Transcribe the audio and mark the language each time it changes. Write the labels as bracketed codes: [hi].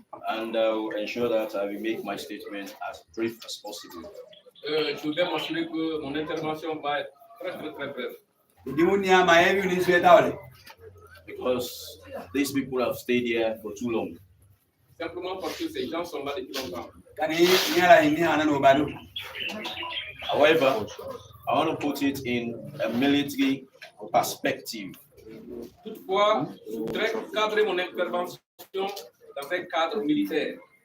[en] And I will ensure that I will make my statement as brief as possible. [fr] Je voudrais m'assurer que mon intervention va être très brève. [en] Because these people have stayed here for too long. [fr] Simplement parce que ces gens sont là depuis longtemps. [en] However, I want to put it in a military perspective. [fr] Toutefois, je voudrais cadrer mon intervention dans un cadre militaire.